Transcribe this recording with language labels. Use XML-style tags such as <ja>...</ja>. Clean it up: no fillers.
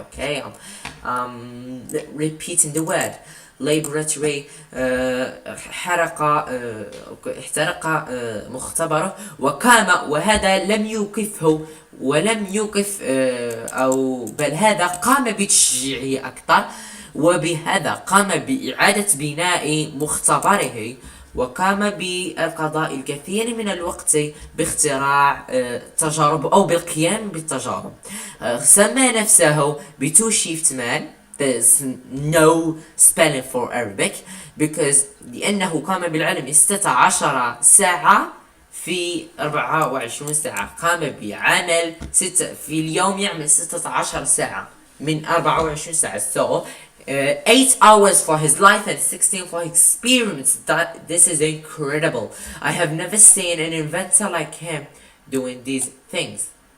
<en>Okay, I'm repeating the word. laboratory.</en> <ar>احترق مختبره وهذا لم يوقفه ولم يوقف أو بل هذا قام بتشجيعه أكثر، وبهذا قام بإعادة بناء مختبره، وقام بالقضاء الكثير من الوقت باختراع تجارب أو بالقيام بالتجارب. سمى نفسه بتو شيفت مان.</ar> <en>There's no spelling for Arabic because</en> <ar>لأنه قام بالعلم 16 ساعة في 24 ساعة. قام بعمل في اليوم يعمل 16 ساعة من 24 ساعة.</ar> <en>So 8 hours for his life and 16 for experiments. This is incredible. I have never seen an inventor like him doing these things.</en>